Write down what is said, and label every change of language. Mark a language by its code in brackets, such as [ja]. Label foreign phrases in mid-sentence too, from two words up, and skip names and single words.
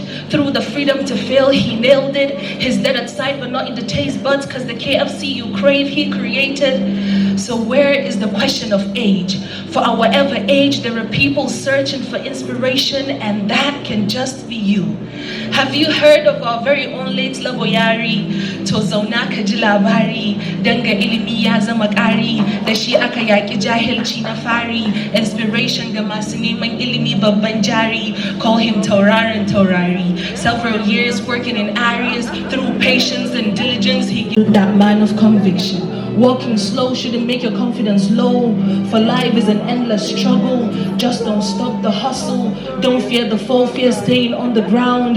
[en] Through the freedom to fail, he nailed it. His dead at sight, but not in the taste buds, because the KFC you crave, he created. So where is the question of age? For our whatever age, there are people searching for inspiration, and that can just be you. Have you heard of our very own late Laboyari? [ha] To zauna ka ji labari, danga ilimi ya zama ƙari, da shi aka yaƙi jahilci na fari, inspiration ga masu neman ilimi babban jari, [en] call him [ha] tauraron taurari. [en] Several years working in areas, through patience and diligence, he that man of conviction. Walking slow shouldn't make your confidence low, for life is an endless struggle. Just don't stop the hustle. Don't fear the fall, fear staying on the ground.